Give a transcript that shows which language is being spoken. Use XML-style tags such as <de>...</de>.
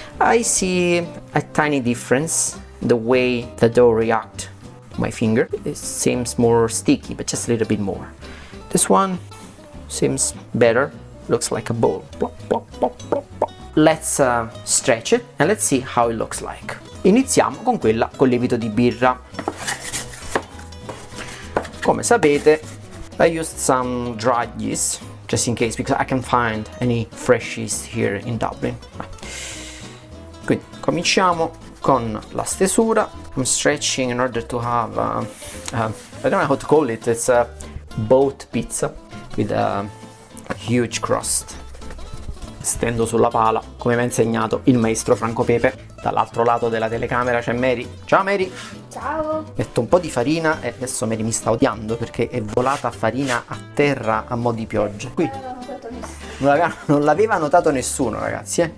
<en>I see a tiny difference in the way the dough reacts to my finger. It seems more sticky, but just a little bit more. This one seems better. Looks like a ball. Plop, plop, plop, plop, plop. Let's stretch it and let's see how it looks like.</en> <it>Iniziamo con quella con lievito di birra. Come sapete,</it> <en>I used some dried yeast just in case because I can't find any fresh yeast here in Dublin.</en> <it>Quindi cominciamo con la stesura.</it> <en>I'm stretching in order to have I don't know how to call it. It's a boat pizza with a huge crust.</en> <it>Stendo sulla pala come mi ha insegnato il maestro Franco Pepe. Dall'altro lato della telecamera c'è Mary. Ciao Mary! Ciao! Metto un po' di farina e adesso Mary mi sta odiando perché è volata farina a terra a mo' di pioggia. Qui non l'aveva notato nessuno, ragazzi.</it>